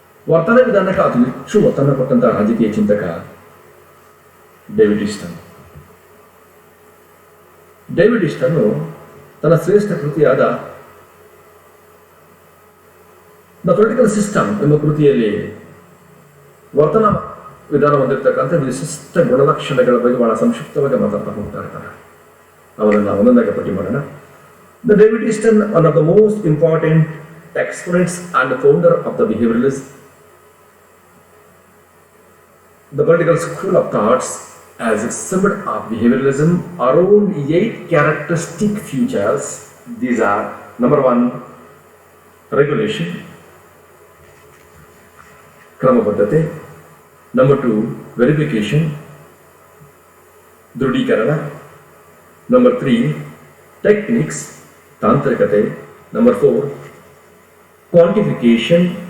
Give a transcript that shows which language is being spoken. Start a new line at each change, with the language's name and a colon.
Kannada: ವರ್ತನ ವಿಧಾನಕ್ಕೆ ಅತಿ ಹೆಚ್ಚು ಒತ್ತನ್ನು ಕೊಟ್ಟಂತಹ ರಾಜಕೀಯ ಚಿಂತಕ ಡೇವಿಡ್ ಈಸ್ಟನ್. ಡೇವಿಡ್ ಈಸ್ಟನ್ ತನ್ನ ಶ್ರೇಷ್ಠ ಕೃತಿಯಾದ ದ ಪೊಲಿಟಿಕಲ್ ಸಿಸ್ಟಮ್ ಎಂಬ ಕೃತಿಯಲ್ಲಿ ವರ್ತನ ವಿಧಾನ ಹೊಂದಿರತಕ್ಕಂಥ ವಿಶಿಷ್ಟ ಗುಣಲಕ್ಷಣಗಳ ಬಗ್ಗೆ ಬಹಳ ಸಂಕ್ಷಿಪ್ತವಾಗಿ ಮಾತಾಡ್ತಾ ಹೋಗ್ತಾ ಇರ್ತಾರೆ. ಅವರನ್ನು ಒಂದೊಂದಾಗಿ ಪಟ್ಟಿ ಮಾಡೋಣ.
English: The David Easton, one of the most important exponents and founder of the behavioralism, the political school of thoughts, has summed up behavioralism around 8 characteristic features. These are: number 1, regulation, ಕ್ರಮಬದ್ಧತೆ; number 2, verification, ದೃಢೀಕರಣ; number 3, techniques, ತಾಂತ್ರಿಕತೆ; number 4, quantification,